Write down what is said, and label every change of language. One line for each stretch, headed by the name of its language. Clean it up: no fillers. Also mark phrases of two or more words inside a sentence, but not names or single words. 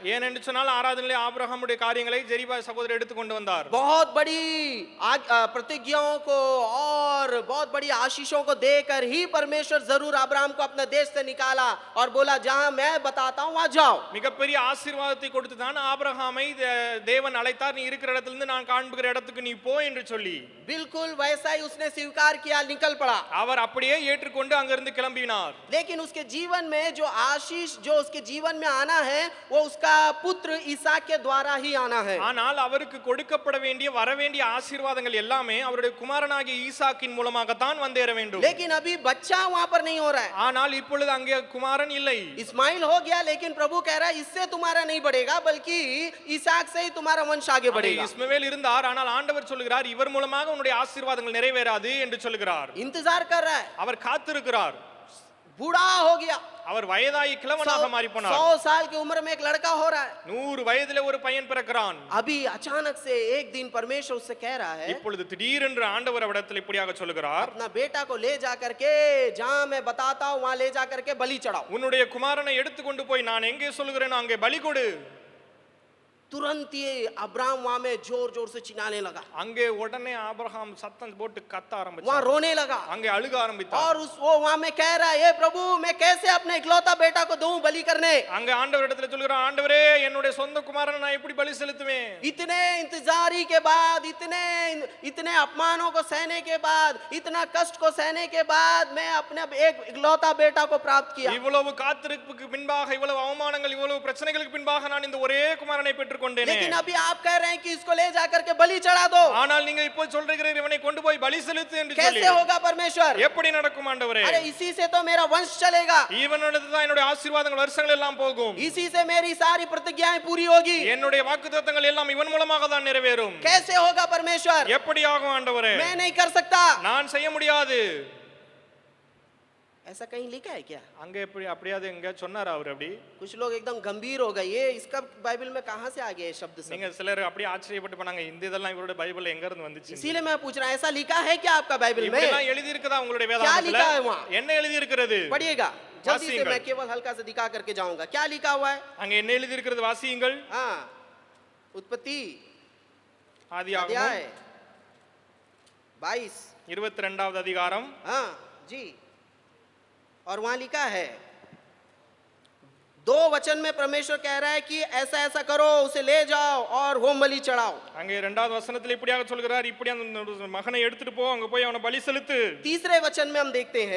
Tamil: ஏனென்று சொன்னால் ஆராதனையிலே ஆபிரகாமுடைய காரியங்களை ஜெரிபா சகோதரர் எடுத்து கொண்டு வந்தார்.
Hindi: बहुत बड़ी प्रतिज्ञाओं को और बहुत बड़ी आशीषों को देकर ही परमेश्वर जरूर अब्राहम को अपने देश से निकाला और बोला जहां मैं बताता हूं वहां जाओ.
Tamil: மிகப்பெரிய ஆசீர்வாதத்தை கொடுத்து தான் ஆபிரகாமை தேவன் அழைத்தார். நீ இருக்கிற இடத்திலிருந்து நான் காண்பிக்கிற இடத்துக்கு நீ போ என்று சொல்லி.
Hindi: बिल्कुल वैसा ही उसने स्वीकार किया, निकल पड़ा.
Tamil: அவர் அப்படியே ஏற்றுக்கொண்டு அங்கிருந்து கிளம்பினார்.
Hindi: लेकिन उसके जीवन में जो आशीष जो उसके जीवन में आना है वो उसका पुत्र ईसाक के द्वारा ही आना है.
Tamil: ஆனால் அவருக்கு கொடுக்கப்பட வேண்டிய வர வேண்டிய ஆசீர்வாதங்கள் எல்லாமே அவருடைய குமாரனாகிய ஈசாக்கின் மூலமாக தான் வந்தேற வேண்டும்.
Hindi: लेकिन अभी बच्चा वहां पर नहीं हो रहा है.
Tamil: ஆனால் இப்பொழுது அங்கே குமாரன் இல்லை.
Hindi: इस्माइल हो गया, लेकिन प्रभु कह रहा है इससे तुम्हारा नहीं बढ़ेगा, बल्कि ईसाक से ही तुम्हारा वंश आगे बढ़ेगा.
Tamil: இஸ்மவேல் இருந்தார், ஆனால் ஆண்டவர் சொல்லுகிறார் இவர் மூலமாக உன்னுடைய ஆசீர்வாதங்கள் நிறைவேறாது என்று சொல்லுகிறார்.
Hindi: इंतजार कर रहा है.
Tamil: அவர் காத்திருக்கிறார்.
Hindi: बूढ़ा हो गया,
Tamil: அவர் வயதாகி கிழவனாக மாறி போனார்.
Hindi: 100 साल की उम्र में एक लड़का हो रहा है.
Tamil: 100 வயதிலே ஒரு பையன் பிறக்கிறான்.
Hindi: अभी अचानक से एक दिन परमेश्वर उससे कह रहा है,
Tamil: இப்பொழுது திடீரென்று ஆண்டவர் அவரிடத்தில் இப்படியாக சொல்லுகிறார்,
Hindi: अपना बेटा को ले जा करके जहां मैं बताता हूं वहां ले जा करके बलि चढ़ाओ.
Tamil: உன்னுடைய குமாரனை எடுத்து கொண்டு போய் நான் எங்கே சொல்லுகிறேனோ அங்கே பலி கொடு.
Hindi: तुरंत ये अब्राहम वहां में जोर जोर से चिल्लाने लगा,
Tamil: அங்கே உடனே ஆபிரகாம் சத்தம் போட்டு கத்த
Hindi: वहां
Tamil: ஆரம்பிச்சார்.
Hindi: रोने लगा
Tamil: அங்கே அழுக ஆரம்பித்தார்.
Hindi: और वो वहां में कह रहा है, हे प्रभु मैं कैसे अपने इकलौता बेटा को दूं बलि करने.
Tamil: அங்கே ஆண்டவரிடத்தில் சொல்கிறார், ஆண்டவரே என்னுடைய சொந்த குமாரனை நான் எப்படி பலி செலுத்துவேன்?
Hindi: इतने इंतजारी के बाद, इतने अपमानों को सहने के बाद, इतना कष्ट को सहने के बाद मैं अपने एक इकलौता बेटा को प्राप्त किया.
Tamil: இவ்வளவு காத்திருப்புக்கு பின்பாக, இவ்வளவு அவமானங்கள், இவ்வளவு பிரச்சனைகளுக்கு பின்பாக நான் இந்த ஒரே குமாரனை பெற்றுக்கொண்டேனே.
Hindi: लेकिन अभी आप कह रहे हैं कि इसको ले जा करके बलि चढ़ा दो.
Tamil: ஆனால் நீங்க இப்போ சொல்றீங்க இவனை கொண்டு போய் பலி செலுத்து என்று சொல்லி.
Hindi: कैसे होगा परमेश्वर?
Tamil: எப்படி நடக்கும் ஆண்டவரே?
Hindi: अरे इसी से तो मेरा वंश चलेगा,
Tamil: இவனோட தான் என்னுடைய ஆசீர்வாதங்கள் வருஷங்கள் எல்லாம் போகும்.
Hindi: इसी से मेरी सारी प्रतिज्ञाएं पूरी होगी.
Tamil: என்னுடைய வாக்குத்தத்தங்கள் எல்லாம் இவன் மூலமாக தான் நிறைவேறும்.
Hindi: कैसे होगा परमेश्वर?
Tamil: எப்படி ஆகும் ஆண்டவரே?
Hindi: मैं नहीं कर सकता.
Tamil: நான் செய்ய முடியாது.
Hindi: ऐसा कहीं लिखा है क्या?
Tamil: அங்க எப்படி அப்படியாவது எங்க சொன்னாரா அவர் அப்படி?
Hindi: कुछ लोग एकदम गंभीर हो गए, ये इसका बाइबल में कहां से आ गया ये शब्द सब?
Tamil: நீங்க சிலர் அப்படியே ஆச்சரியப்பட்டு போனாங்க, இந்த இதெல்லாம் இவரோட பைபிள்ல எங்க இருந்து வந்துச்சு?
Hindi: इसीलिए मैं पूछ रहा हूं, ऐसा लिखा है क्या आपका बाइबल में?
Tamil: இப்படிலாம் எழுதி இருக்குதா உங்களுடைய
Hindi: क्या
Tamil: வேதாகமத்துல?
Hindi: लिखा है वहां?
Tamil: என்ன எழுதி இருக்கிறது?
Hindi: पढ़िएगा जल्दी से,
Tamil: वासिंगल।
Hindi: मैं केवल हल्का से दिखा करके जाऊंगा. क्या लिखा हुआ है?
Tamil: அங்க என்ன எழுதி இருக்கிறது வாசியுங்கள்.
Hindi: हाँ, उत्पत्ति
Tamil: ஆதியாகமம்
Hindi: अध्याय 22.
Tamil: 22வது அதிகாரம்.
Hindi: हाँ जी, और वहां लिखा है 2 वचन में परमेश्वर कह रहा है कि ऐसा ऐसा करो, उसे ले जाओ और होम बलि चढ़ाओ.
Tamil: அங்கே 2வது வசனத்துல இப்படியாக சொல்கிறார், இப்படி அந்த மகனை எடுத்துட்டு போ, அங்க போய் அவனை பலி செலுத்து.
Hindi: 3 वचन में हम देखते हैं,